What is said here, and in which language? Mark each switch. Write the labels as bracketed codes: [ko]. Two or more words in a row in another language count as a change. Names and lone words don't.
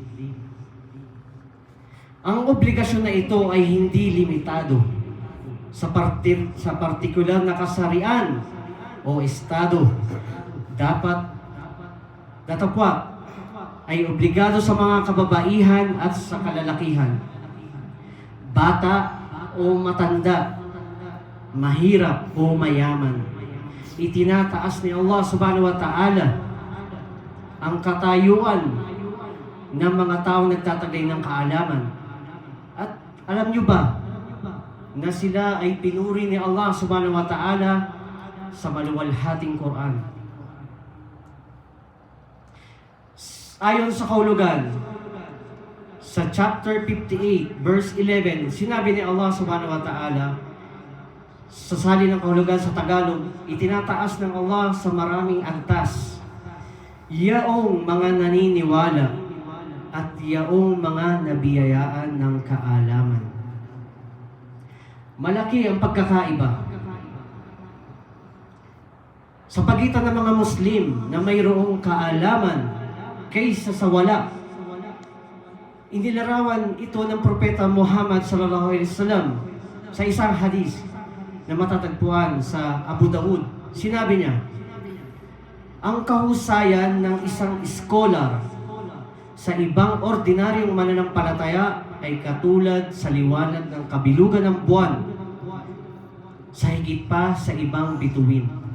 [tl] Ang obligasyon na ito ay hindi limitado sa partikular na kasarian o estado. dapat datapwat ay obligado sa mga kababaihan at sa kalalakihan, bata o matanda, mahirap o mayaman. Itinataas ni Allah [ar] سبحانه وتعالى [tl] ang katayuan ng mga taong nagtatagay ng kaalaman. At alam nyo ba na sila ay pinuri ni Allah [ar] سبحانه وتعالى [tl] sa maluwalhating Quran? Ayon sa kahulugan, sa chapter 58, verse 11, sinabi ni Allah [ar] سبحانه وتعالى, [tl] sa sali ng kahulugan sa Tagalog, itinataas ng Allah sa maraming antas yaong mga naniniwala at yaong mga nabiyayaan ng kaalaman. Malaki ang pagkakaiba sa pagitan ng mga Muslim na mayroong kaalaman kaysa sa wala. Inilarawan ito ng Propeta Muhammad [ar] صلى الله عليه وسلم [tl] sa isang hadis na matatagpuan sa Abu Daud. Sinabi niya, ang kahusayan ng isang scholar sa ibang ordinaryong mananampalataya ay katulad sa liwanag ng kabilugan ng buwan, sa higit pa sa ibang bituin.